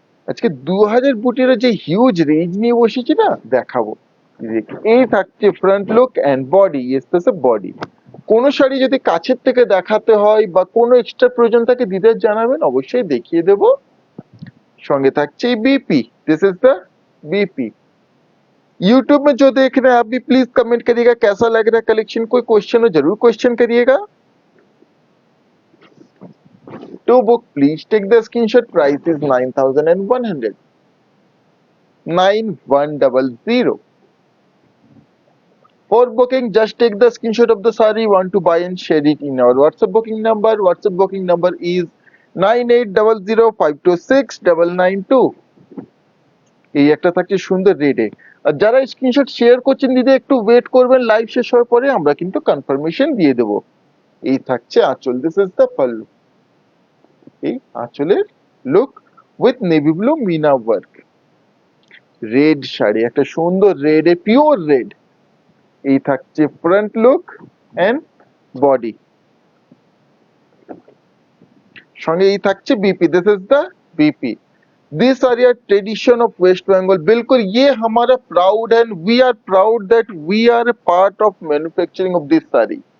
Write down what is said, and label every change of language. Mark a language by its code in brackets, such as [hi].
[bn] আজকে 2000 বুটির যে huge range নিয়ে বসেছি না, দেখাবো। এই থাকছে front look and body, [en] Yes this is body. [bn] কোন শাড়ি যদি কাছের থেকে দেখাতে হয় বা কোনো এক্সট্রা প্রয়োজন থাকে দিদের জানাবেন, অবশ্যই দেখিয়ে দেব। সঙ্গে থাকছে [hi] BP, [en] This is the BP. [hi] YouTube में जो देख रहे हैं आप भी प्लीज कमेंट करिएगा कैसा लग रहा है कलेक्शन, कोई क्वेश्चन हो जरूर क्वेश्चन करिएगा। [en] To book please take the screenshot, price is 9100, 9100। For booking, just take the screenshot of the saree you want to buy and share it in our WhatsApp booking number. WhatsApp booking number is 9800526992। [bn] এই একটা থাকছে সুন্দর রেডে। আর যারা screenshot share করছেন দিদি একটু wait করবেন, live শেষ হওয়ার পরে আমরা কিন্তু কনফার্মেশন দিয়ে দেব। এই থাকছে আঁচল, [en] This is the pallu. [bn] এই আঁচলের look with navy blue Mina work. Red sari, একটা সুন্দর রেড, পিওর রেড। এই থাকছে ফ্রন্ট লুক এন্ড বডি। সঙ্গে এই থাকছে BP, [en] This is the BP. This are your tradition of West Bengal. [hi] बिल्कुल ये हमारा प्राउड है, [en] We are proud that we are a part of manufacturing of this sari.